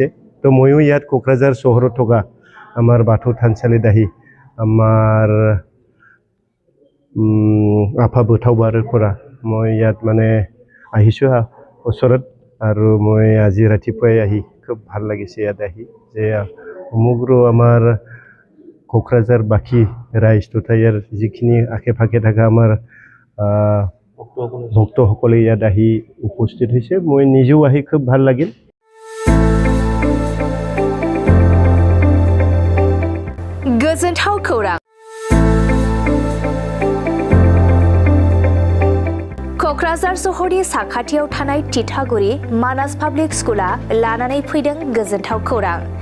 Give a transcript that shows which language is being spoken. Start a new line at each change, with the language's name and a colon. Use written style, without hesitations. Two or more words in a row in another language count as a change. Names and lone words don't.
Assamese: তো ময়ো ইয়াত কোকৰাঝাৰ চহৰত থকা আমাৰ বাথৌ থানচালিত আহি আমাৰ আফা বৈঠাও বাৰৰপৰা মই ইয়াত মানে আহিছোঁ ওচৰত আৰু মই আজি ৰাতিপুৱাই আহি খুব ভাল লাগিছে ইয়াত আহি যে সমগ্ৰ আমাৰ কোকৰাঝাৰ বাকী ৰাইজ তথা ইয়াৰ যিখিনি আশে পাশে থকা আমাৰ ভক্তসকলে ইয়াত আহি উপস্থিত হৈছে। মই নিজেও আহি খুব ভাল লাগিল।
Bodo: गोजोनथाव खौरां क'क्राझार सहरनि साखाथियाव थानाय तितागुरि मानास पाब्लिक स्कुला लानानै फैदों गोजोनथाव खौरां।